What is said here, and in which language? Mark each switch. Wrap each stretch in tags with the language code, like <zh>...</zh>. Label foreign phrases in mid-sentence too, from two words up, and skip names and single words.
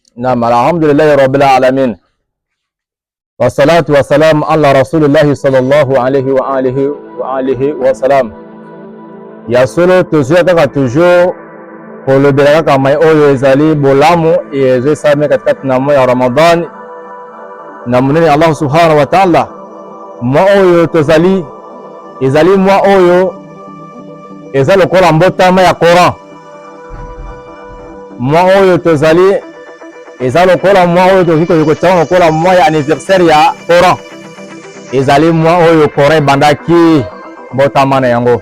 <ar>نعم، الحمد لله رب العالمين. والصلاة والسلام على رسول الله صلى الله عليه وآله وسلم.</ar> <ln>Ya solo toujours kaka toujours kolobela kaka mai oyo ezali bolamu ezo same katikati na moya Ramadan na munene</ln> <ar>الله سبحانه وتعالى.</ar> <ln>Mwa oyo tozali ezali mwa oyo ezali lokola mbotama ya Coran. Mwa oyo tozali ezali lokola mwa oyo tozali lokola mwa ya anniversaire ya Coran. Ezali mwa oyo Coran bandaki mbotama na yango.</ln>